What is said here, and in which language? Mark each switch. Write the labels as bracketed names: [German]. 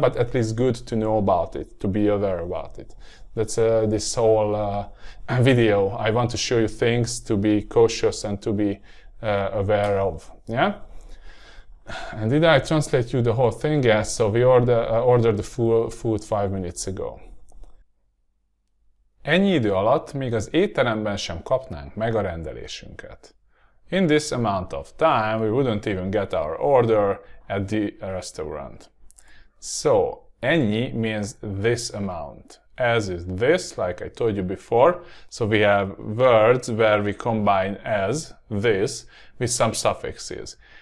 [English] But at least good to know about it, to be aware about it. That's this whole video. I want to show you things to be cautious and to be aware of. Yeah. And did I translate you the whole thing? Yes. So we ordered the food 5 minutes ago. [Hungarian] Ennyi idő alatt még az étteremben sem kapnánk meg a rendelésünket. [English] In this amount of time, we wouldn't even get our order at the restaurant. So, ennyi means this amount. As is this, like I told you before. So we have words where we combine as, this, with some suffixes.